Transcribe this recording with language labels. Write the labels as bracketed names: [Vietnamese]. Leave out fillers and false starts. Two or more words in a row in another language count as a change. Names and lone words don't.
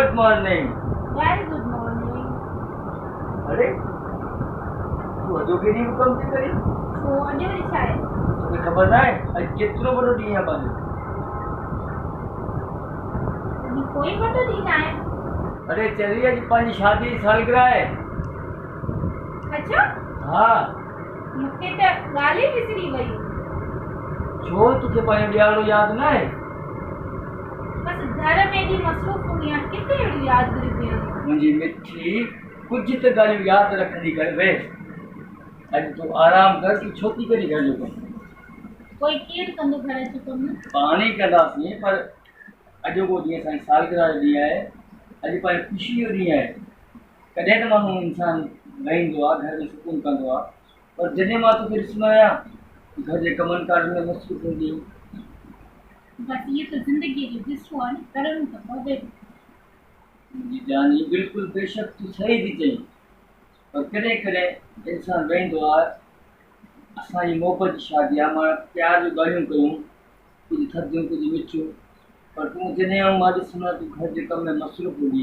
[Sindhi] मॉर्निंग। [English] very good morning. [Sindhi] अरे तू अजो के ॾींहुं कमु थी करी? छो अॼु वरी छा आहे? तोखे ख़बर न आहे अॼु केतिरो वॾो ॾींहुं आहे पंहिंजो? अॼु कोई वॾो ॾींहुं न आहे। अरे चली अॼु पंहिंजी शादी जी सालगिरह आहे। अच्छा? हा। मूंखे त ॻाल्हि ई विसरी वई। छो तोखे पंहिंजो ॾियारो यादि न आहे? बस घर में एॾी मसरूफ़ हूंदी आहियां, किथे अहिड़ी यादगिरी थी वेंदी। मुंहिंजी मिठी कुझु त ॻाल्हियूं यादि रखंदी कर वे। अॼु तूं आराम कर, तूं छो थी करी घर जो कमु? कोई केरु कंदो घर जो कमु? पाण ई कंदासीं, पर अॼु को ॾींहुं असांजी सालगिरह जो ॾींहुं आहे। अॼु पंहिंजी ख़ुशी जो ॾींहुं आहे। कॾहिं त माण्हू इंसानु वेहींदो आहे, घर में सुकून कंदो आहे, पर जॾहिं मां तोखे ॾिसंदो आहियां घर जे कमनि कारनि में मसरूफ़ हूंदी आहीं। बस [Hindi] ये तो [Sindhi] ज़िंदगी जो हिस्सो आहे, करणो त पवे। मुंहिंजी जानी बिल्कुलु बेशक तूं सही थी चईं, पर कॾहिं कॾहिं इंसानु वेहींदो आहे। असांजी मोहबत जी शादी आहे, मां प्यार जूं ॻाल्हियूं कयूं, कुझु थधियूं कुझु मिठियूं, पर तूं जॾहिं मां ॾिसंदो तूं घर जे कम में मसरूफ़ हूंदी।